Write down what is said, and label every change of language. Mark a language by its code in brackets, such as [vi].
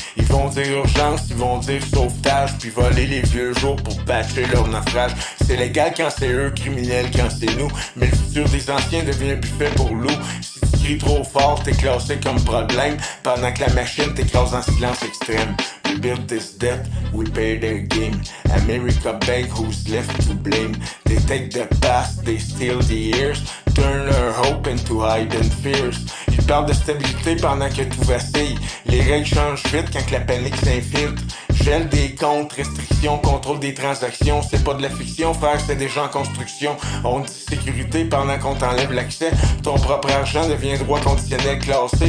[fr] Ils vont dire urgence, ils vont dire sauvetage, puis voler les vieux jours pour patcher leur naufrage. C'est légal quand c'est eux, criminel quand c'est nous. Mais le futur des anciens devient un buffet pour loup. Si tu cries trop fort, t'es classé comme problème, pendant que la machine t'écrase en silence extrême. [en] We built this debt, we pay their game. America Bank, who's left to blame? They take the past, they steal the years, turn our hope into hidden fears. [fr] Ils parlent de stabilité pendant que tout vacille. Les règles changent vite quand que la panique s'infiltre. Gel des comptes, restrictions, contrôle des transactions. C'est pas de la fiction, frère, c'est déjà en construction. On dit sécurité pendant qu'on t'enlève l'accès. Ton propre argent devient droit conditionnel classé.